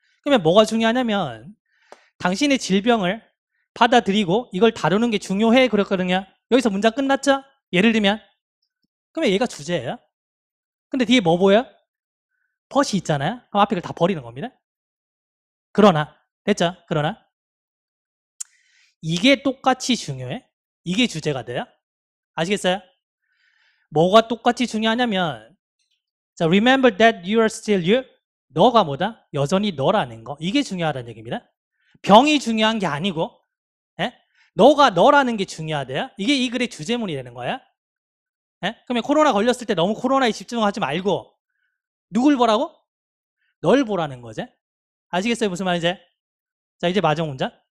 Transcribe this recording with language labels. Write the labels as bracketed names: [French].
[Korean] 그러면 뭐가 중요하냐면 당신의 질병을 받아들이고 이걸 다루는 게 중요해 그랬거든요. 여기서 문장 끝났죠? 예를 들면 그러면 얘가 주제예요. 근데 뒤에 뭐 보여? 벗이 있잖아요. 그럼 앞에 걸 다 버리는 겁니다. 그러나 됐죠? 그러나 이게 똑같이 중요해? 이게 주제가 돼요? 아시겠어요? 뭐가 똑같이 중요하냐면 자, [English] remember that you are still you. [Korean] 너가 뭐다? 여전히 너라는 거. 이게 중요하다는 얘기입니다. 병이 중요한 게 아니고 예? 너가 너라는 게 중요하대요. 이게 이 글의 주제문이 되는 거야. 예? 그러면 코로나 걸렸을 때 너무 코로나에 집중하지 말고 누굴 보라고? 널 보라는 거지. 아시겠어요? 무슨 말인지? 자, 이제 마지막 문장.